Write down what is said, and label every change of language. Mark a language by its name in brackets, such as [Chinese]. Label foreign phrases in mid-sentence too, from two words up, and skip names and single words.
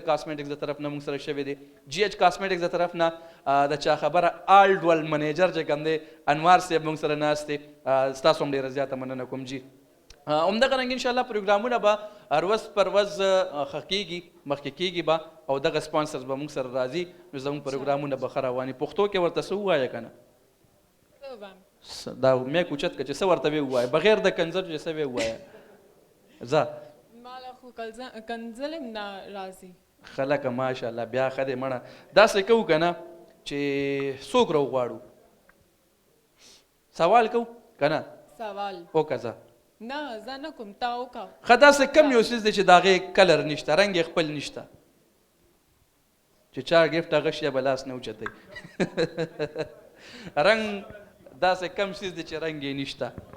[Pashto] کاسمیټکس د طرف نه موږ سره شوی دی جی ایچ کاسمیټکس د طرف نه د چا خبره آل ډول منیجر چې کوم دی انوار صاحب موږ سره ناست دی ستاسو هم ډېره زیاته مننه کوم جی همدغه رنګ انشاءالله پروګرامونه به ورځ پر ورځ ښه کېږي مخکې کېږي به او دغه سپانسرز به موږ سره راځي نو زموږ پروګرامونه به ښه رواني پښتو کې ورته څه ووایه که نه دا میک اوچت که چې څه ورته ویې ووایه بغیر د کنځلو چې څه ویې ووایه ځه ماله خو کنځل نه راځي خلک ماشاءالله بیا ښه دی مړه داسې کوو که نه چې څوک راوغواړو سوال کوو که نه सवाल وکړه ځه نه زه نه کوم تا وکړه ښه داسې کم یو څیز دی چې د هغې کلر نشته رنګ یې خپل نشته چې چا ګفټ هغه شی به لاس نه اوچتی رنګ داسې کم څیز دی چې رنګ یې نشته